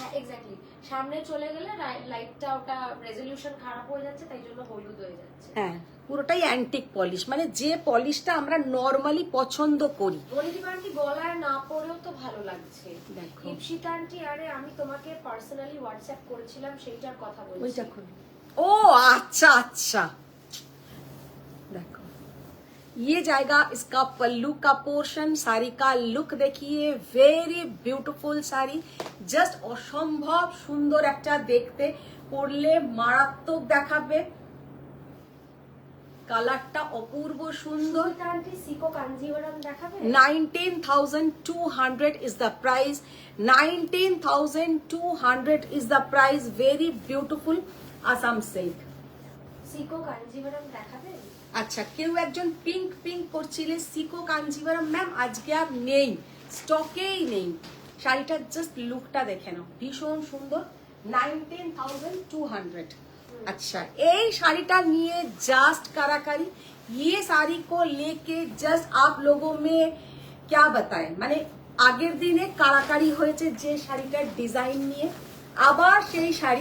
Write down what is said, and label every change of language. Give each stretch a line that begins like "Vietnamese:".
Bangla: exactly সামনে চলে গেলে লাইটটা ওটা রেজোলিউশন খারাপ হয়ে যাচ্ছে তাই জন্য হলুদ হয়ে যাচ্ছে হ্যাঁ পুরোটাই অ্যান্টিক পলিশ মানে যে পলিশটা আমরা নরমালি পছন্দ করি বলিদিবা আন্টি গলায় না পরেও তো ভালো লাগছে ইপসিতা আন্টি আরে আমি তোমাকে পার্সোনালি হোয়াটসঅ্যাপ করেছিলাম সেইটার কথা বলছি ওইটা খুলি ও
Hindi: अच्छा अच्छा देखो ये जाएगा इसका पल्लू का पोर्शन साड़ी का लुक देखिए वेरी ब्यूटीफुल साड़ी जस्ट
Bangla: অসম্ভব সুন্দর একটা দেখতে পরলে মারাত্মক দেখাবে কালারটা অপূর্ব সুন্দর আন্টি সিকো কাঞ্জিভারাম দেখাবে
English: 19200 is the price 19200 is the price very beautiful Assam silk
Bangla: সিকো Kanjivaram দেখাবে আচ্ছা কেউ একজন পিঙ্ক পিঙ্ক করছিলে সিকো কাঞ্জিভারাম ম্যাম আজকে আর নেই স্টকেই নেই শাড়িটার জাস্ট লুকটা দেখে নাও ভীষণ সুন্দর 19200 अच्छा এই শাড়িটা নিয়ে জাস্ট কারাকারি
Hindi: ये साड़ी को लेके जस्ट आप लोगों में क्या बताएं
Bangla: মানে আগের দিনে কারাকারি হয়েছে যে শাড়িটার ডিজাইন নিয়ে আবার সেই